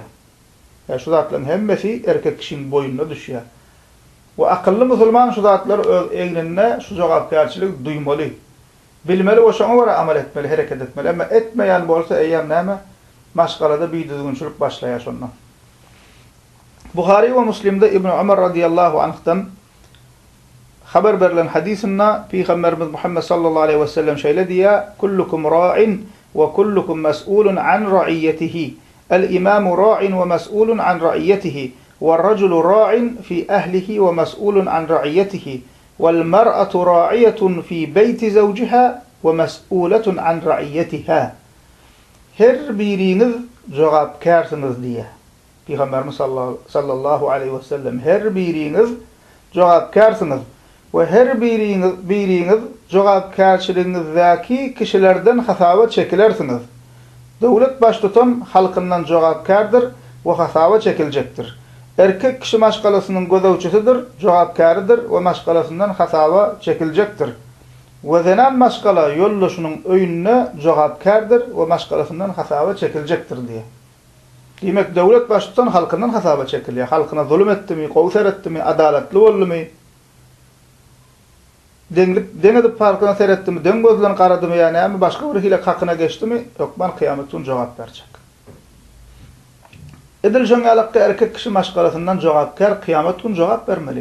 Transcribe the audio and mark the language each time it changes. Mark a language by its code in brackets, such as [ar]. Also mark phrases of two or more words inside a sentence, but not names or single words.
[tk] Şu zatlaryň hemmesi erkek kişinin boýuna düşýär. We akylly musulman şu zatlar öz eňine şu jogapkärçilik duýmaly. Bilmeli we şoňa göre amal etmeli, hereket etmeli. Emma etmeýän bolsa eýem näme maşgalada biýdüňçilik başlaýar şondan. [tr] Buhari ve Müslim'de İbn Ömer [ar] رضي الله عنه'tan [tr] haber verilen hadisinde Peygamberimiz Muhammed [ar] صلى الله عليه وسلم [tr] şöyle diye: [ar] "كلكم راع وكلكم مسؤول عن رعيته. الإمام راع ومسؤول عن رعيته. والرجل راع في أهله ومسؤول عن رعيته. والمرأة راعية في بيت زوجها ومسؤولة عن رعيتها." [tk] Her biriniz jogapkärsiniz diye. Peygamberimiz [ar] صلى الله عليه وسلم [tk] her biriniz jogapkärsiniz we her biriniz jogapkärçiligiňizdäki kişilerden hasaba çekilersiniz. Döwlet baş tutan halkyndan jogapkärdir we hasaba çekiljekdir. Erkek kişi maşgalasynyň gözäwçisidir, jogapkäridir we maşgalasyndan hasaba çekiljekdir. We zenan maşgala ýollaşynyň öýünde jogapkärdir we maşgalasyndan hasaba çekiljekdir diýär. Demek devlet başçıdan halkından hasaba çekilýär. Halkyna zulüm etdimi, gowsar etdimi, adaletli boldymy? Deňedip parkyna seretdimi, deň gözlerini garadymy ýa näme başga bir hile hakyna geçdimi? Hökman kıyametün jogap berjek. Edil şoňalykda erkek kişi maşgalasyndan jogapkär kıyametün jogap bermeli.